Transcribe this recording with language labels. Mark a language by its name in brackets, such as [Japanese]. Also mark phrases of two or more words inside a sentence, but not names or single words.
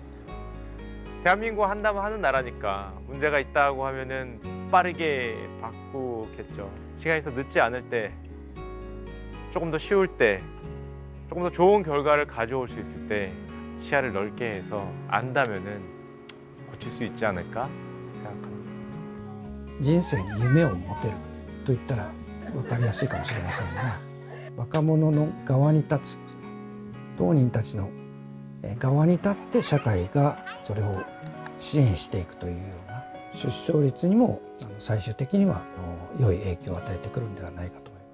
[Korean] 대한민국 한다면 하는 나라니까 문제가 있다고 하면은 빠르게 바꾸겠죠. 시간이 더 늦지 않을 때, 조금 더 쉬울 때, 조금 더 좋은 결과를 가져올 수 있을 때 시야를 넓게 해서 안다면은 고칠 수 있지 않을까 생각합니다. [Japanese] 人生に夢を持てると言ったら分かりやすいかもしれませんが、若者の側に立つ、当人たちの側に立って社会がそれを支援していくというような出生率にも最終的には良い影響を与えてくるんではないかと